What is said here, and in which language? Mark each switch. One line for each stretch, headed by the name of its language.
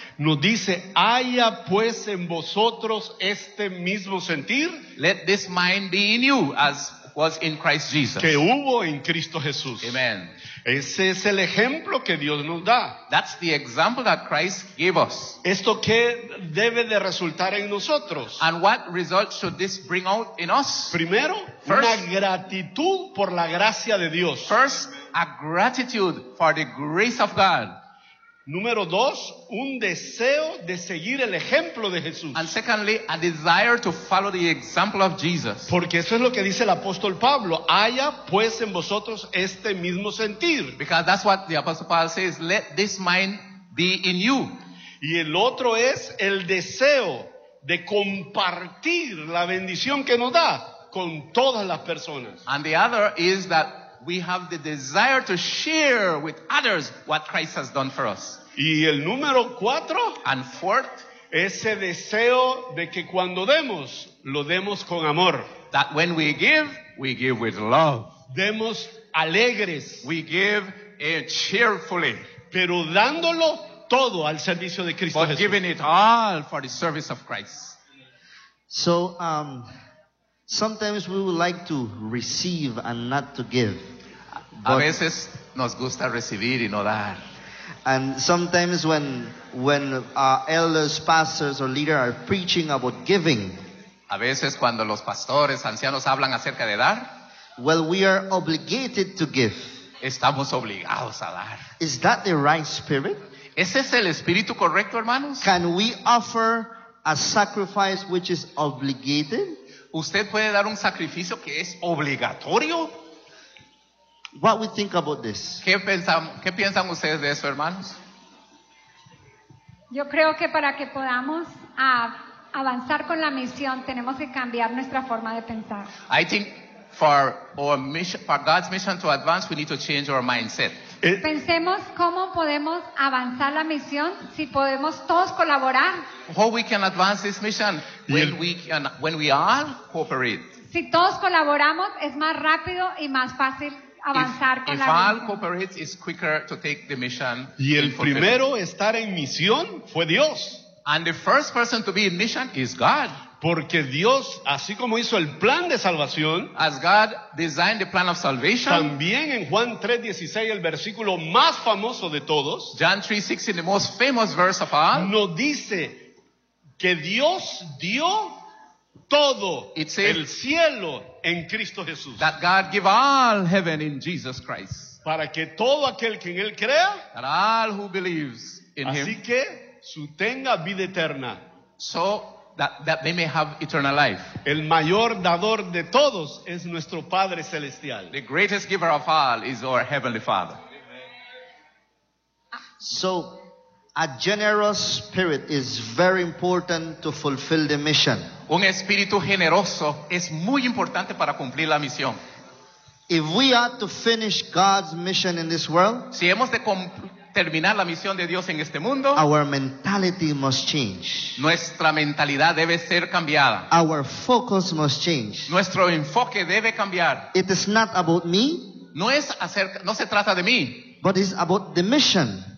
Spanish: nos dice, haya pues en vosotros este mismo sentir,
English: let this mind be in you as was in Christ Jesus.
Spanish: Que hubo en Cristo Jesús.
English: Amen.
Spanish: Ese es el ejemplo que Dios nos da.
English: That's the example that Christ gave us.
Spanish: ¿Esto qué debe de resultar en nosotros?
English: And what result should this bring out in us?
Spanish: Primero,
English: first,
Spanish: una gratitud por la gracia de Dios.
English: First, a gratitude for the grace of God.
Spanish: Número dos, un deseo de seguir el ejemplo de Jesús.
English: And secondly, a desire to follow the example of Jesus.
Spanish: Porque eso es lo que dice el apóstol Pablo. Haya pues en vosotros este mismo sentir.
English: Because that's what the apostle Paul says, let this mind be in you.
Spanish: Y el otro es el deseo de compartir la bendición que nos da con todas las personas.
English: And the other is that we have the desire to share with others what Christ has done for us.
Spanish: Y el número cuatro,
English: and fourth,
Spanish: ese deseo de que cuando demos, lo demos con amor.
English: That when we give with love.
Spanish: Demos alegres.
English: We give cheerfully.
Spanish: Pero dándolo todo al servicio de Cristo
English: but
Spanish: Jesús.
English: But giving it all for the service of Christ. So, sometimes we would like to receive and not to give.
Spanish: A veces nos gusta recibir y no dar.
English: And sometimes when our elders, pastors or leaders are preaching about giving.
Spanish: A veces cuando los pastores, ancianos hablan acerca de dar.
English: Well, we are obligated to give.
Spanish: Estamos obligados a dar.
English: Is that the right spirit?
Spanish: ¿Ese es el espíritu correcto, hermanos?
English: Can we offer a sacrifice which is obligated?
Spanish: ¿Usted puede dar un sacrificio que es obligatorio?
English: What we think about this?
Spanish: ¿Qué piensan ustedes de eso, hermanos? Yo creo que para que podamos avanzar con la misión, tenemos que cambiar nuestra forma de pensar.
English: I think for our mission, for God's mission to advance, we need to change our mindset.
Spanish: Pensemos cómo podemos avanzar la misión si podemos todos colaborar.
English: How we can advance this mission when we all cooperate.
Spanish: Si todos colaboramos, es más rápido y más fácil avanzar con la misión.
English: If all cooperate, it's quicker to take the mission.
Spanish: Y el primero estar en misión fue Dios.
English: And the first person to be in mission is God.
Spanish: Porque Dios, así como hizo el plan de salvación,
English: as God designed the plan of salvation,
Spanish: también en Juan 3:16, el versículo más famoso de todos,
English: John 3:16, the most famous verse of all,
Spanish: nos dice que Dios dio todo el cielo en Cristo Jesús.
English: That God gave all heaven in Jesus Christ.
Spanish: Para que todo aquel que en él crea,
English: that all who believes in
Spanish: así
English: him,
Spanish: que su tenga vida eterna.
English: So, that they may have eternal life.
Spanish: El mayor dador de todos es nuestro Padre Celestial.
English: The greatest giver of all is our Heavenly Father. So, a generous spirit is very important to fulfill the mission.
Spanish: Un espíritu generoso es muy importante para cumplir la misión.
English: If we are to finish God's mission in this world,
Spanish: si hemos de terminar la misión de Dios en este mundo,
English: our mentality must change.
Spanish: Nuestra mentalidad debe ser cambiada.
English: Our focus must change.
Spanish: Nuestro enfoque debe cambiar.
English: It is not about me.
Spanish: No se trata de mí.
English: But it's about the mission.